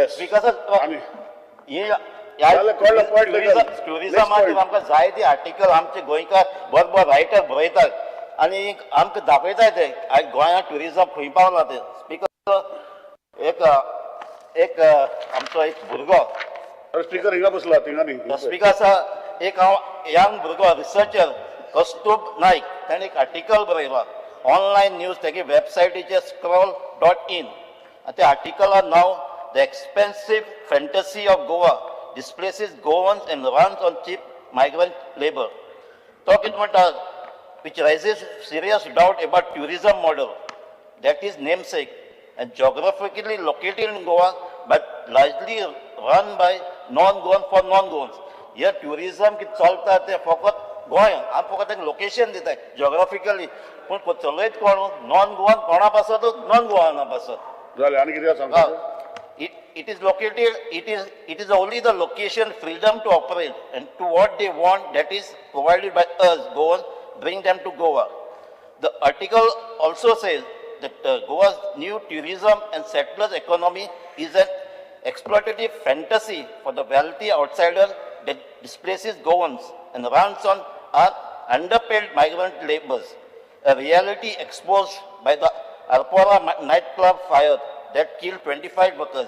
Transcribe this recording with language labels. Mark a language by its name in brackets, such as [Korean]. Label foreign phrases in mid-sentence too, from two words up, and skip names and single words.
[Konkani] बिकॉज टुरिझमाचेर आमकां जायती आर्टिकल आमचे गोंयकार बरोबर रायटर बरयतात आनी आमकां दाखयताय ते आयज गोंयांत ट्युरिझम खंय पावला ते. स्पीकर एक आमचो एक भुरगो स्पीकर हिंगा बसला थिंगा स्पीकर आसा एक हांव यंग भुरगो रिसर्चर कौस्तुभ नायक ताणें एक आर्टिकल बरयलां [English] online news [Konkani] तेगे वेबसायटीचेर scroll.in आनी त्या आर्टिकलान नांव द एक्सपेन्सीव फॅन्टसी ऑफ गोवा डिस्प्लेसीस गोवन्स एंड रन्स ऑन चीप मायग्रंट लेबर. तो कितें म्हणटा [English] which raises serious doubt about tourism model that is namesake and geographically located in Goa but largely run by non-Goan for non-Goans. [Konkani] Here tourism की चलता ते फकत गोंय आमी फकत एक लोकेशन दिताय जिओग्राफिकली पूण चलयत कोण [English] non Goan [Konkani] कोणा पासत नॉन गोवाना पासत. जालें आनी कितें सांगता. [English] It is located, it is only the location freedom to operate and to what they want that is provided by us Goans bring them to Goa. The article also says that Goa's new tourism and settlers economy is an exploitative fantasy for the wealthy outsider that displaces Goans and runs on underpaid migrant laborers, a reality exposed by the Arpora nightclub fire that killed 25 workers.